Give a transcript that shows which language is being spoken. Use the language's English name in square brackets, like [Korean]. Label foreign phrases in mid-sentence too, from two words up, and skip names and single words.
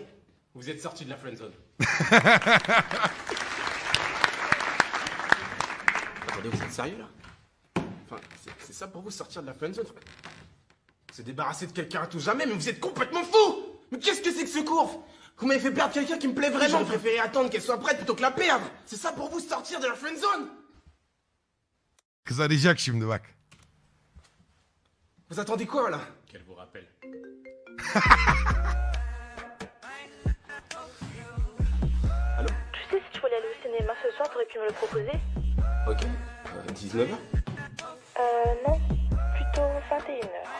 [French] Vous êtes sorti de la friendzone. Attendez, vous êtes sérieux là? Enfin, c'est ça pour vous sortir de la friendzone. Se débarrasser de quelqu'un à tout jamais, mais vous êtes complètement fou. Mais qu'est-ce que c'est que ce cours? Vous m'avez fait perdre quelqu'un qui me plaît vraiment. Vous préférez attendre qu'elle soit prête plutôt que la perdre. C'est ça pour vous sortir de la friendzone. [Turkish] Kız arayacak şimdi bak. [French] Vous attendez quoi là? Qu'elle vous rappelle. Allô? Tu sais, si tu voulais aller au cinéma ce soir, t'aurais pu me le proposer. Ok. 19h? Non. Plutôt 21h.